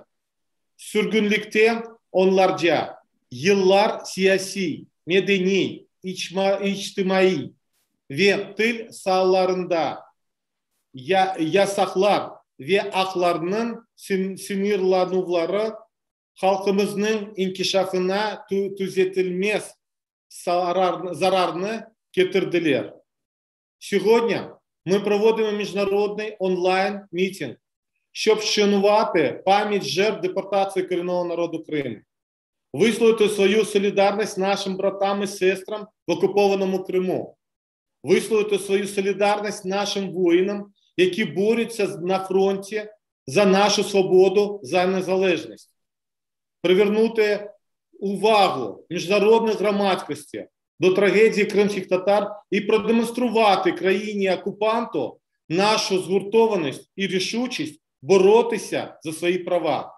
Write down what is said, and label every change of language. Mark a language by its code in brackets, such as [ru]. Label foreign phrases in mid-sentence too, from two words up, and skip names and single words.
[crh] Sürgünlükte onlarca yıllar siyasi, medeni, içtimai ve dil sahalarında yasaklar ve haklarının sınırlanmaları halkımızın inkişafına düzeltilmez zararını getirdiler. [uk] Сьогодні ми проводимо міжнародний онлайн-мітинг, щоб вшанувати пам'ять жертв депортації корінного народу Криму, висловити свою солідарність нашим братам і сестрам в окупованому Криму, висловити свою солідарність нашим воїнам, які борються на фронті за нашу свободу, за незалежність, привернути увагу міжнародної громадськості до трагедії кримських татар і продемонструвати країні-окупанту нашу згуртованість і рішучість боротися за свої права.